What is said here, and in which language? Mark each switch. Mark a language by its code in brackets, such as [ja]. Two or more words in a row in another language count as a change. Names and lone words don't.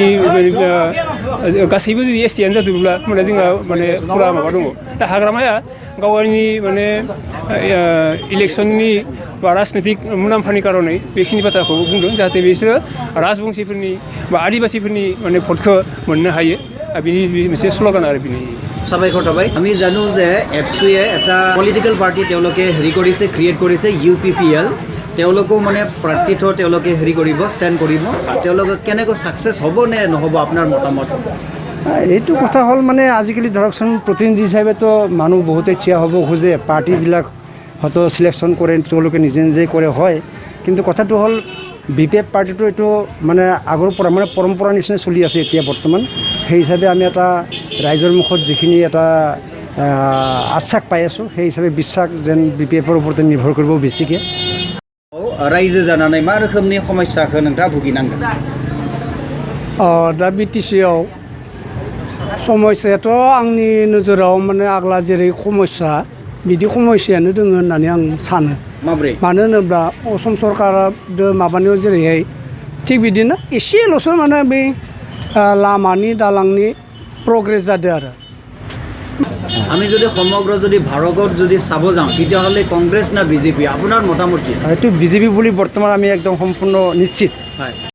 [brx] जुदि गासैबो जुदि STयानो जाजोबोब्ला होमब्ला जोंहा माने फुरा माबा दङ दा हाग्रामाया गावनि माने इलेक्सननि बा राजनैतिक मुलाम्फानि कारनै बेखिनि बाथ्राखौ बुंदों जाहाथे बिसोरो राजबंसिफोरनि बा आदिबासीफोरनि माने भटखौ मोननो हायो बिनि मोनसे स्ल'गान आरो बिनि [as] সাবাইকৰ থাবাই আমি জানো যে এফচিয়ে এটা পলিটিকেল পাৰ্টি তেওঁলোকে হেৰি কৰিছে ক্ৰিয়েট কৰিছে UPPL তেওঁলোকো মানে প্ৰাৰ্থিত্ব তেওঁলোকে হেৰি কৰিব ষ্টেণ্ড কৰিব তেওঁলোকে কেনেকৈ ছাকচেছ হ'ব নে নহ'ব আপোনাৰ মতামত এইটো কথা হ'ল মানে আজিকালি ধৰকচোন প্ৰতিনিধি হিচাপেতো মানুহ বহুতে থিয় হ'ব খোজে পাৰ্টিবিলাক হয়তো চিলেকশ্যন কৰে তেওঁলোকে নিজে কৰে হয় কিন্তু কথাটো হ'ল BPF পাৰ্টিটো এইটো মানে আগৰ পৰা মানে পৰম্পৰা নিচিনা চলি আছে এতিয়া বৰ্তমান সেই হিচাপে আমি এটা ৰাইজৰ মুখত যিখিনি এটা আশ্বাস পাই আছোঁ সেই হিচাপে বিশ্বাস যেন BPFৰ ওপৰতে নিৰ্ভৰ কৰিব বেছিকৈ [brx] रायजो जानानै मा रोखोमनि समस्याखौ नोंथाङा भुगिनांगोन दा BTCआव समस्यायाथ' आंनि नोजोराव माने आग्ला जेरै समस्या बिदि समस्यायानो दङ होननानै आं सानो माब्रै मानो होनोब्ला असम सरकारा माबानायाव जेरैहाय थिग बिदिनो एसेल'सो माने बै लामानि दालांनि प्रग्रेस जादों आरो [as] আমি যদি সমগ্ৰ যদি ভাৰতত যদি চাব যাওঁ তেতিয়াহ'লে কংগ্ৰেছ না BJP আপোনাৰ মতামত কি এইটো BJP বুলি বৰ্তমান আমি একদম সম্পূৰ্ণ নিশ্চিত হয়